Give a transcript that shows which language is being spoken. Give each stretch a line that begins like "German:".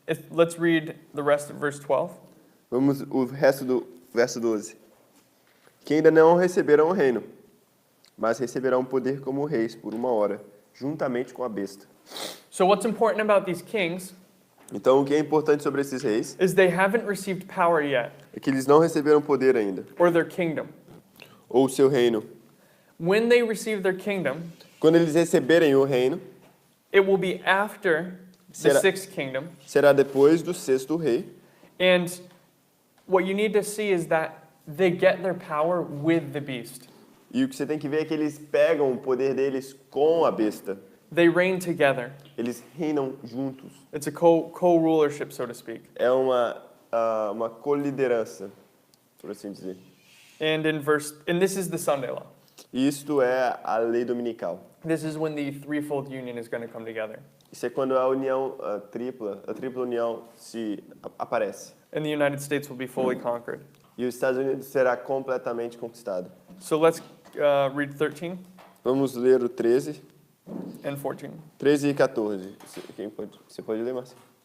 English: Let's read the rest of verse 12.
Portuguese: Vamos o resto do verso 12. Que ainda não receberão o reino, mas receberão poder como reis por 1 hora, juntamente com a besta.
English: So what's important about these kings
Portuguese: Então, o que é importante sobre esses reis
English: is they haven't received power yet,
Portuguese: é que eles não receberam poder ainda,
English: or their kingdom.
Portuguese: ou o seu reino.
English: When they receive their kingdom,
Portuguese: Quando eles receberem o reino,
English: it will be after the
Portuguese: Será-
English: 6th kingdom.
Portuguese: será depois do 6º rei.
English: And what you need to see is that they get their power with the beast.
Portuguese: E o que você tem que ver é que eles pegam o poder deles com a besta.
English: They reign together.
Portuguese: Eles reinam juntos.
English: It's a co-rulership, so to speak.
Portuguese: É uma coliderança, por assim dizer.
English: And this is the Sunday law.
Portuguese: E isto é a lei dominical.
English: This is when the threefold union is going to come together.
Portuguese: Isso é quando a união a tripla união aparece.
English: And the United States will be fully conquered.
Portuguese: E os Estados Unidos será completamente conquistado.
English: So let's read 13
Portuguese: Vamos ler o 13,
English: and 14.
Portuguese: 13 e 14. Você pode ler, Márcio?